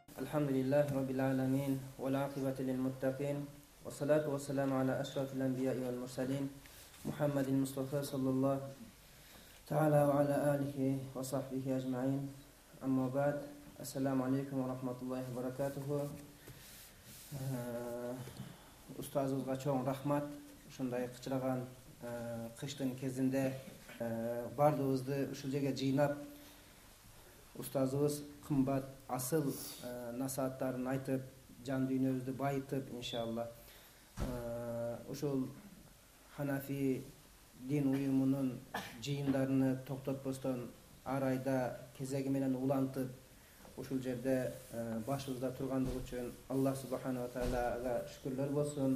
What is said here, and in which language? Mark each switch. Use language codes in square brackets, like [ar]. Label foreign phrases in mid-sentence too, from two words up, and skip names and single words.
[ar] الحمد لله رب العالمين والعاقبة للمتقين والصلاة والسلام على أشرف الأنبياء والمرسلين محمد المصطفى صلى الله تعالى وعلى آله وصحبه أجمعين. أما بعد، السلام عليكم ورحمة الله وبركاته. [ky] Устазыбызга чоң рахмат. Ушундай кычыраган кыштын кезинде бардыгыбызды ушул жерге жыйнап, устазыбыз кымбат асыл насааттарын айтып, жан дүйнөбүздү байытып, иншалла ушул Ханафи дин уюмунун жыйындарыны токтотпостон ар айда кезеги менен улантып, ушул жерде башыбызда тургандыгы үчүн Аллах [ar] سبحانه وتعالى [ky] шүкүрлөр болсун.